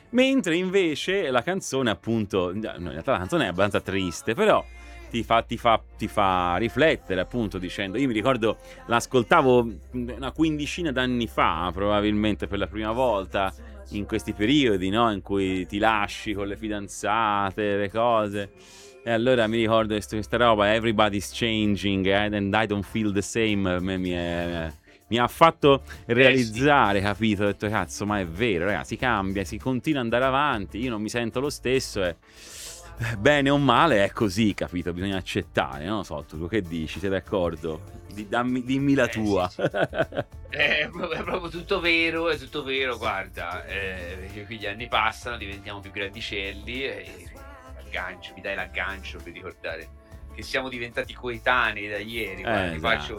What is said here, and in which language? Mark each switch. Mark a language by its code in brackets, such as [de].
[it] Mentre invece la canzone, appunto, in realtà la canzone è abbastanza triste, però ti fa riflettere, appunto, dicendo: io mi ricordo, l'ascoltavo una quindicina d'anni fa, probabilmente per la prima volta. In questi periodi, no? In cui ti lasci con le fidanzate, le cose. E allora mi ricordo questa roba, [en] everybody's changing, and I don't feel the same. [it] Mi ha fatto Sì. realizzare, capito? Ho detto, cazzo, ma è vero, ragazzi, si cambia, si continua ad andare avanti. Io non mi sento lo stesso, bene o male, è così, capito? Bisogna accettare, non lo so, tu che dici, sei d'accordo? Dimmi la tua. Sì. È proprio tutto vero, è tutto vero, guarda, qui gli anni passano, diventiamo più grandicelli e mi dai l'aggancio per ricordare che siamo diventati coetanei da ieri, guarda, ti faccio